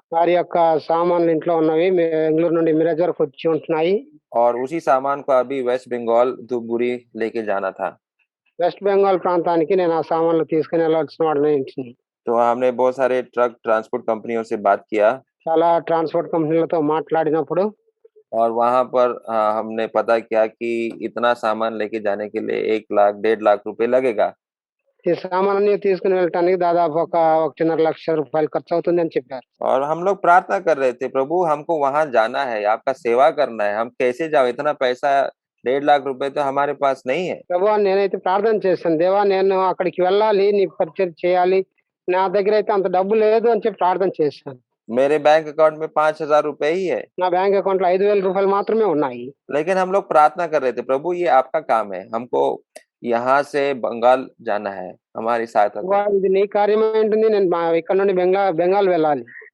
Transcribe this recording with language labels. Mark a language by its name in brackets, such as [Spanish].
[Telugu] వారి యొక్క సామాన్లు ఇంట్లో ఉన్నవి బెంగళూరు నుండి మిరజ్ వరకు వచ్చి ఉంటున్నాయి. [Hindi] और उसी सामान को अभी वेस्ट बंगाल धूपगुड़ी लेके जाना था। [Telugu] వెస్ట్ బెంగాల్ ప్రాంతానికి నేను ఆ సామాన్లు తీసుకుని వెళ్ళాల్సిన వాడిని. [Hindi] तो हमने बहुत सारे ट्रक ट्रांसपोर्ट कंपनियों से बात किया [Telugu] చాలా ట్రాన్స్‌పోర్ట్ కంపెనీలతో మాట్లాడినప్పుడు [Hindi] और वहां पर हमने पता किया कि इतना सामान लेके जाने के लिए 1 लाख 1.5 लाख रुपए लगेगा। [Telugu] ఈ సామాన్లన్నీ తీసుకుని వెళ్ళటానికి దాదాపు ఒక 1.5 లక్షల రూపాయలు ఖర్చు అవుతుంది అని చెప్పారు. [Hindi] और हम लोग प्रार्थना कर रहे थे, प्रभु हमको वहां जाना है, आपका सेवा करना है, हम कैसे जाओ, इतना पैसा 1.5 लाख रुपए तो हमारे पास नहीं है। [Telugu] ప్రభువా నేనైతే ప్రార్థన చేశాను, దేవా నేను అక్కడికి వెళ్ళాలి, నీ పరిచర్య చేయాలి, నా దగ్గర అయితే అంత డబ్బు లేదు అని చెప్పి ప్రార్థన చేశాను. [Hindi] मेरे बैंक अकाउंट में 5,000 रुपए ही है। [Telugu] నా బ్యాంక్ అకౌంట్ లో 5,000 రూపాయలు మాత్రమే ఉన్నాయి. [Hindi] लेकिन हम लोग प्रार्थना कर रहे थे, प्रभु ये आपका काम है, हमको यहाँ से बंगाल जाना है, हमारी सहायता [Telugu] ప్రభువా [Hindi] करो। [Telugu] ఇది నీ కార్యమే ఉంటుంది, నేను ఇక్కడ నుండి బెంగాల్ వెళ్ళాలి.